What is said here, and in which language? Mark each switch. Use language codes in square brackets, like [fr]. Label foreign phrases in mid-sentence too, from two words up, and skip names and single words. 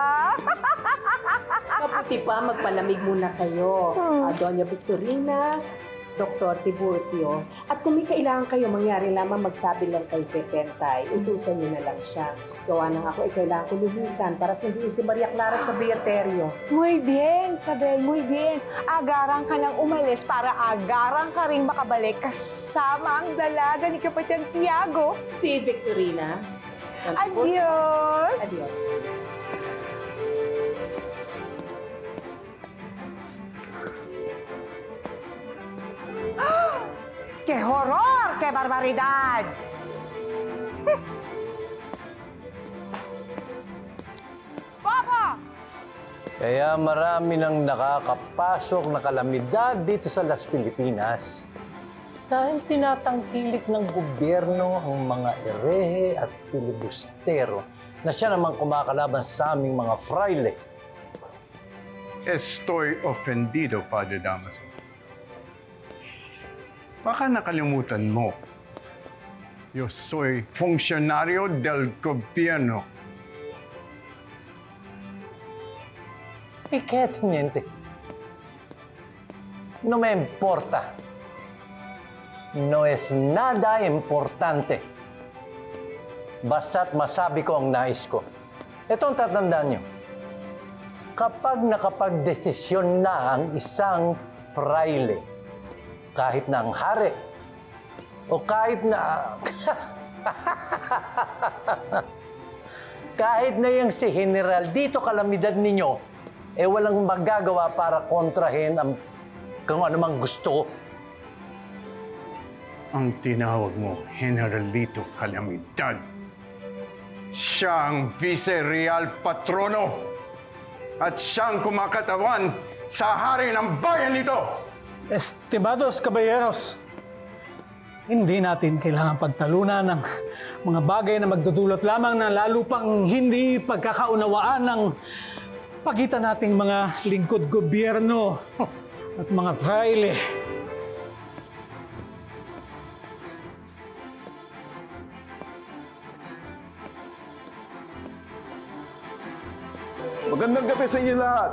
[tl] Mabuti pa, magpalamig muna kayo. Doña Victorina, Dr. Tiburcio. At kung may kailangan kayo, mangyari lamang magsabi lang kay Pepentay. Utusan niyo na lang siya. Gawa nang ako ay kailangan ko lumisan para sunduin si Maria Clara sa Beaterio. [es] Muy bien, Isabel, muy bien. [tl] Agarang ka nang umalis para agarang ka rin makabalik kasama ang dalaga ni Kapatid Tiago. Si Victorina. [es] Adios! Adios. ¡Qué horror! ¡Qué barbaridad! Papa! [tl] Kaya marami nang nakakapasok na kalamidad dito sa Las Filipinas dahil tinatangkilik ng gobyerno ang mga erehe at filibustero na siya naman kumakalaban sa aming mga fraile. [es] Estoy ofendido, Padre Damaso. [tl] Baka nakalimutan mo. [es] Yo soy funcionario del gobierno. ¿Y qué, teniente? No me importa. No es nada importante. [tl] Basta't masabi ko ang nais ko. Ito ang tatandaan nyo. Kapag nakapagdesisyon na ang isang fraile, kahit na ang hari, o kahit na... kahit na yung si General dito kalamidad ninyo, eh walang magagawa para kontrahin ang kung anumang gusto. Ang tinawag mo, Generalito Calamidad. Siya ang [es] Vice-Real Patrono [tl] at siyang kumakatawan sa hari ng bayan nito. [es] Estimados caballeros, [tl] hindi natin kailangan pagtalunan ng mga bagay na magdudulot lamang ng lalo pang hindi pagkakaunawaan ng pagitan nating mga lingkod gobyerno at mga fraile. Magandang gabi sa inyo lahat.